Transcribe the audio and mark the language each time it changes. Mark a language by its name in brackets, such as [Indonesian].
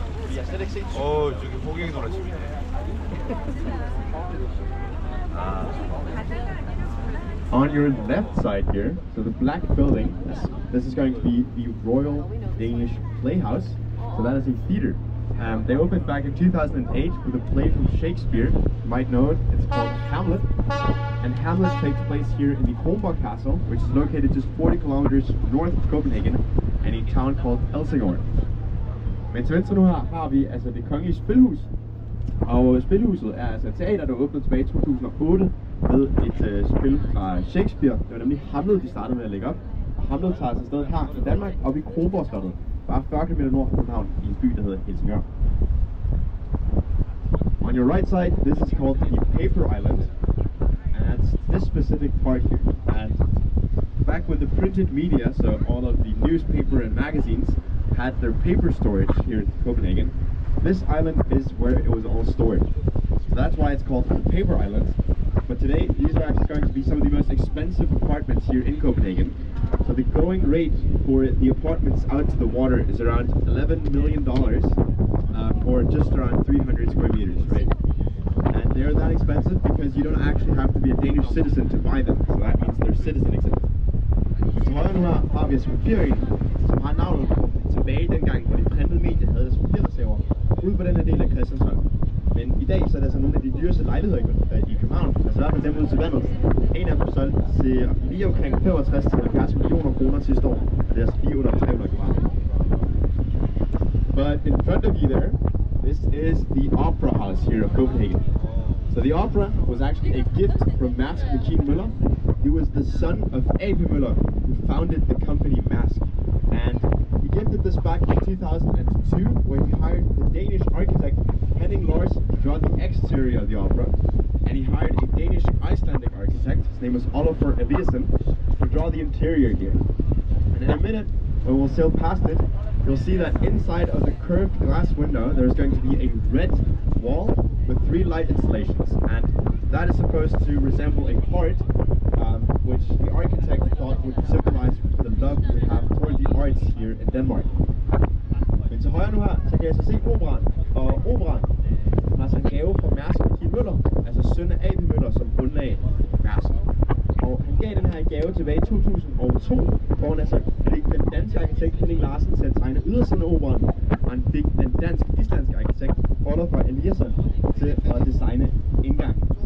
[English] 저기 호갱이 노라집이네. On your left side here, so the black building, this is going to be the Royal Danish Playhouse. So that is a theater. They opened back in 2008 with a play from Shakespeare. You might know it, it's called Hamlet. And Hamlet takes place here in the Kronborg Castle, which is located just 40 kilometers north of Copenhagen, in a town called Helsingør. [Danish] Men til venstre nu her har vi altså det kongelige spilhus. Og spilhuset er altså et teater, der åbnede tilbage i 2008 ved et spil fra Shakespeare. Det var nemlig Hamlet, de startede med at lægge op. Og Hamlet tager altså sted her i Danmark, oppe i Kronborg-slottet. Bare 40 km nord for København, i en by, der hedder Helsingør. [English] On your right side, this is called the Paper Island. And that's this specific part here. And back when the printed media, so all of the newspaper and magazines, had their paper storage here in Copenhagen, this island is where it was all stored. So that's why it's called the Paper Island. But today, these are actually going to be some of the most expensive apartments here in Copenhagen. So the going rate for the apartments out to the water is around $11 million for just around 300 square meters, right? And they're that expensive because you don't actually have to be a Danish citizen to buy them. So that means they're citizen exempt. [Danish] Så højre nu her har vi altså papirøen, som har navnet tilbage dengang, hvor de printede medier havde deres papirreserver ude på den her del af Christianshavn. Men i dag så er det altså nogle af de dyreste lejligheder i København, altså i hvert fald dem ude til vandet. En af dem solgte til lige omkring 65-70 millioner kroner sidste år, og det er altså lige under 300 kvadratmeter. [English] But in front of you there, this is the Opera House here of Copenhagen. So the opera was actually a gift from Mærsk Mc-Kinney Møller. He was the son of A.P. Møller, who founded the company Mærsk. And he gifted this back in 2002 when he hired the Danish architect Henning Larsen to draw the exterior of the opera. And he hired a Danish-Icelandic architect, his name was Olafur Eliasson, to draw the interior here. And in a minute, when we'll sail past it, you'll see that inside of the curved glass window there's going to be a red wall with 3 light installations, and that is supposed to resemble a heart, which the architect thought would symbolize the love we have toward the arts here in Denmark. [Danish] Men til højre nu her, så kan jeg så se operaen, og operaen har så en gave fra Mærsk Mc-Kinney Møller, altså søn af A.P. Møller, som grundlagde Mærsk. Og han gav den her gave tilbage i 2002, hvor han altså fik den danske arkitekt Henning Larsen til at tegne ydersiden af operaen, og han fik den dansk-islandske arkitekt Olafur Eliasson til at designe indgangen.